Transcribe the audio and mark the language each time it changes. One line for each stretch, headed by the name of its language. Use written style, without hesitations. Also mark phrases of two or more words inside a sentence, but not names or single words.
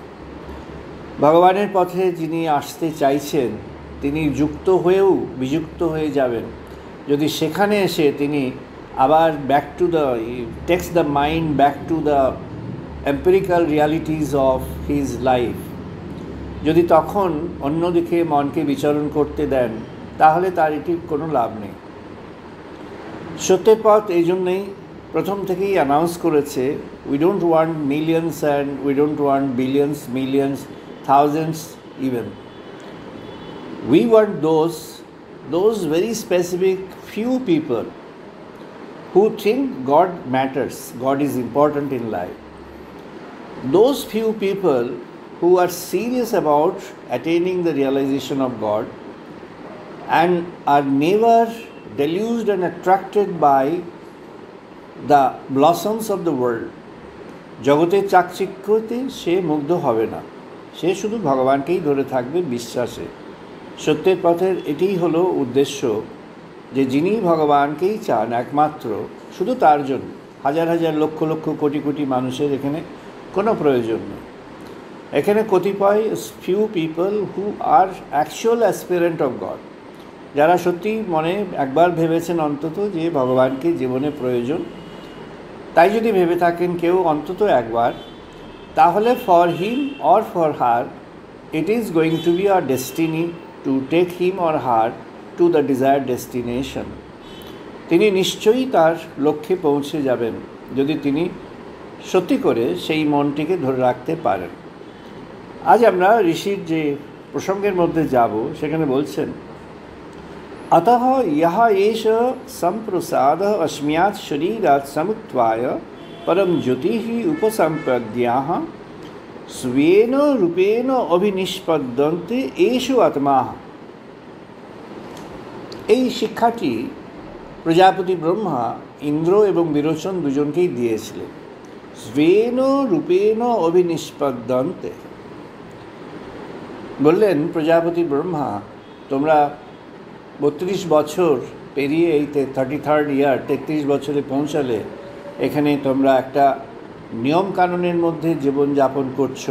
Bangla: ভগবানের পথে যিনি আসতে চাইছেন তিনি যুক্ত হয়েও বিযুক্ত হয়ে যাবেন যদি সেখানে এসে তিনি আবার
English: takes the mind back to the empirical realities of his life.
Bangla: যদি তখন অন্যদিকে মনকে বিচরণ করতে দেন তাহলে তার এটির কোনো লাভ নেই। সত্যের পথ এই জন্যেই প্রথম থেকেই অ্যানাউন্স করেছে,
English: we don't want millions and we don't want billions, millions, thousands even. we want those very specific few people who think God matters, God is important in life. Those few people who are serious about attaining the realization of God and are never deluged and attracted by the blossoms of the world,
Bangla: জগতের চাকচিক্যতে সে মুগ্ধ হবে না, সে শুধু ভগবানকেই ধরে থাকবে বিশ্বাসে। সত্যের পথের এটিই হলো উদ্দেশ্য, যে যিনি ভগবানকেই চান একমাত্র, শুধু তার জন্য হাজার হাজার লক্ষ লক্ষ কোটি কোটি মানুষের এখানে কোনো প্রয়োজন নেই। এখানে কতিপয়
English: few people who are actual aspirant of God,
Bangla: যারা সত্যি মনে একবার ভেবেছেন অন্তত যে ভগবানকে জীবনে প্রয়োজন, তাই যদি ভেবে থাকেন কেউ অন্তত একবার, তাহলে
English: for him or for her it is going to be a destiny to take him or her to the desired destination.
Bangla: তিনি নিশ্চয়ই তার লক্ষ্যে পৌঁছে যাবেন যদি তিনি সত্যি করে সেই মনটিকে ধরে রাখতে পারেন। আজ আমরা ঋষির যে প্রসঙ্গের মধ্যে যাব, সেখানে বলছেন,
Sanskrit: अतः यः एष सम्प्रसादः अस्म्यात् शरीरात् समुत्थाय परम ज्योतिः उपसम्पद्याः स्वेन रूपेण अभिनिष्पद्यन्ते एषु आत्माः।
Bangla: এই শিক্ষাটি প্রজাপতি ব্রহ্মা ইন্দ্র এবং বিরোচন দুজনকেই দিয়েছিলেন।
Sanskrit: স্বেন রূপেণ অভিনিষ্পদ্যন্তে,
Bangla: বললেন প্রজাপতি ব্রহ্মা, তোমরা 32 বছর পেরিয়ে এই 33rd ইয়ার 33 বছরে পৌঁছালে, এখানে তোমরা একটা নিয়মকানুনের মধ্যে জীবনযাপন করছো।